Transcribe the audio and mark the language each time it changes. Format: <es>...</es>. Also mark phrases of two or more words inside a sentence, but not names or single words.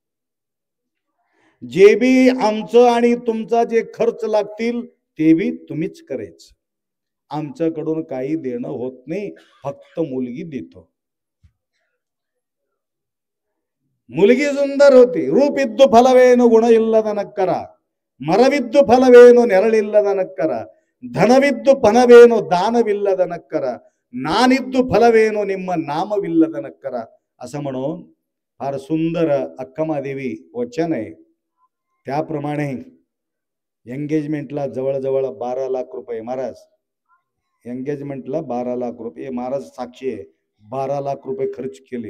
<mr>जे बी आमचं आणि तुमचा जे खर्च लागतील ते बी तुम्हीच करायचं. आमच्याकडून काही देणं होत नाही, फक्त मुलगी देतो. मुलगी सुंदर होती.</mr> <kn>ರೂಪಿದ್ದು ಫಲವೇನು ಗುಣ ಇಲ್ಲದ ನಕ್ಕರ, ಮರವಿದ್ದು ಫಲವೇನು ನೆರಳಿಲ್ಲದ ನಕ್ಕರ, ಧನವಿದ್ದು ಪಣವೇನು ದಾನವಿಲ್ಲದ ನಕ್ಕರ, ನಾನಿದ್ದು ಫಲವೇನು ನಿಮ್ಮ ನಾಮವಿಲ್ಲದ ನಕ್ಕರ.</kn> <mr>असं म्हणून फार सुंदर अक्कमादेवी वचन आहे. त्याप्रमाणे एंगेजमेंटला जवळजवळ 12 लाख रुपये. महाराज एंगेजमेंटला 12 लाख रुपये, महाराज साक्षी आहे, 12 लाख रुपये खर्च केले.</mr>